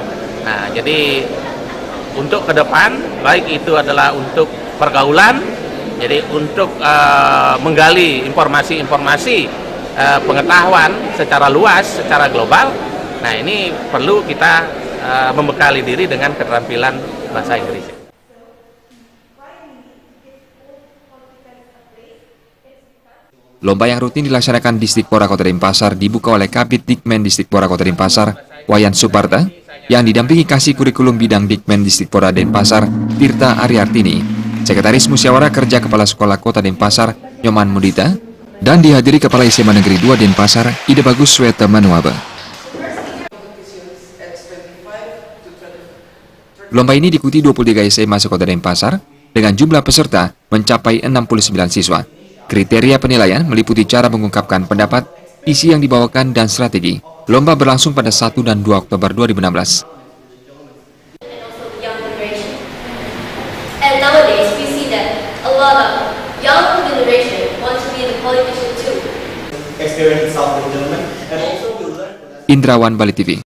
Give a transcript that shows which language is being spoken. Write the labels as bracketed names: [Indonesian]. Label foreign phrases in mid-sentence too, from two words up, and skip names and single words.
[Indonesian] Nah, jadi untuk ke depan, baik itu adalah untuk pergaulan, jadi untuk menggali informasi-informasi pengetahuan secara luas, secara global. Nah, ini perlu kita membekali diri dengan keterampilan bahasa Inggris. Lomba yang rutin dilaksanakan Disdikpora Kota Denpasar dibuka oleh Kabid Dikmen Disdikpora Kota Denpasar, Wayan Suparta, yang didampingi kasih kurikulum bidang Dikmen Disdikpora Denpasar, Tirta Aryartini, Sekretaris Musyawarah Kerja Kepala Sekolah Kota Denpasar, Nyoman Mudita, dan dihadiri Kepala SMA Negeri 2 Denpasar, Ida Bagus Sweta Manuaba. Lomba ini diikuti 23 SMA sekota Denpasar dengan jumlah peserta mencapai 69 siswa. Kriteria penilaian meliputi cara mengungkapkan pendapat, isi yang dibawakan, dan strategi. Lomba berlangsung pada 1 dan 2 Oktober 2016. [English] And nowadays we see that a lot of young generation want to be the politician too. [Indonesian] Indrawan, Bali TV.